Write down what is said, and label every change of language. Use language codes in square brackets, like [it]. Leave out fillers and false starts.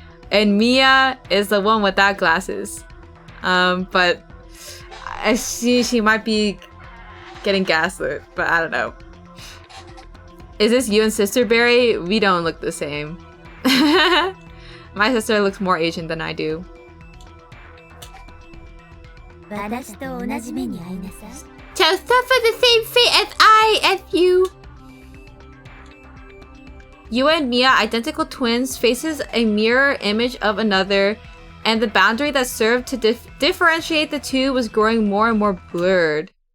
[en] And Mia is the one without glasses. But she might be getting gaslit, but I don't know. Is this you and Sister Berry? We don't look the same. My sister looks more Asian than I do. [ja] 私と同じ目に遭いなさい [en] To suffer the same fate as you. Yua and Mia, identical twins, faces a mirror image of another, and the boundary that served to differentiate the two was growing more and more blurred.